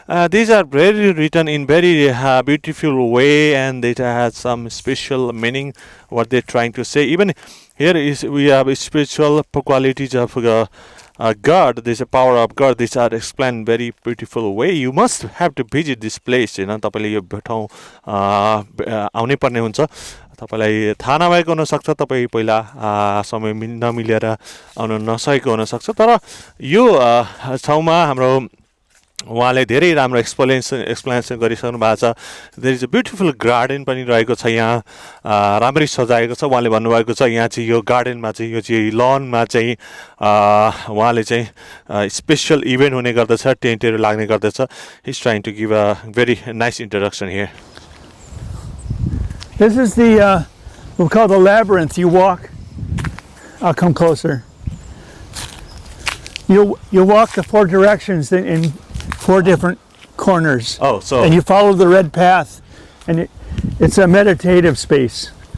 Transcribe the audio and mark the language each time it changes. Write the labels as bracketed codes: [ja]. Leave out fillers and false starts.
[en] These are very written in very beautiful way, and it has some special meaning what they're trying to say. Even here is we have spiritual qualities of God. There's a power of God. These are explained very beautiful way. You must have to visit this place. [ne] तपाईले यो ठाउँ आउनै पर्ने हुन्छ. तपाईलाई थाहा नभएको हुन सक्छ, तपाई पहिला समय नमिलेर आउन नसकेको हुन सक्छ, तर यो ठाउँमा हाम्रो उहाँले धेरै राम्रो एक्सप्लेनेसन गरिसक्नु भएको छ. [en] there is a beautiful garden [ne] पनि रहेको छ यहाँ, राम्ररी सजाएको छ. उहाँले भन्नुभएको छ यहाँ चाहिँ यो गार्डनमा चाहिँ यो चाहिँ लनमा चाहिँ उहाँले चाहिँ स्पेशल इभेन्ट हुने गर्दछ, टेन्टहरू लाग्ने गर्दछ. [en] He is trying to give a very nice introduction हियर. This is the, we call the labyrinth. You walk, I'll come closer. You walk the four directions in four different corners. Oh, so. And you follow the red path, and it's a meditative space.